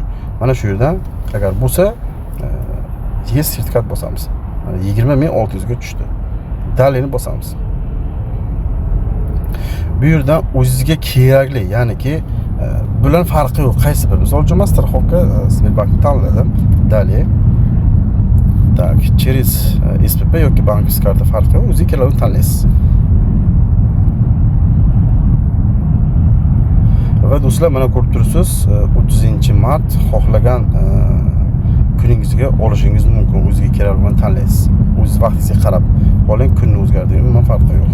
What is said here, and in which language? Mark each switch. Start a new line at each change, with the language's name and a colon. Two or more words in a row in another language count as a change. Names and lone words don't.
Uzbek: Mana shu yerdan agar bo'lsa yes sertifikat bosamiz. Mana 20.600 ga tushdi. Dalini bosamiz. Bu yerdan o'zingizga kerakli, ya'niki bular farqi yo'q. Qaysi bir? Misol uchun men страховка Sberbankni tanladim. Dalее.
Russian: Так, через
Uzbek: SPP yoki bankovskiy karta farqi yo'q. O'zingiz kelavini tanlaysiz. Va do'stlar, mana ko'rib turibsiz, 30-mart xohlagan kuningizga olishingiz mumkin. O'zingizga kerakligini tanlaysiz. O'z vaqtingizga qarab oling, kunni o'zgartiring, umuman farqi yo'q.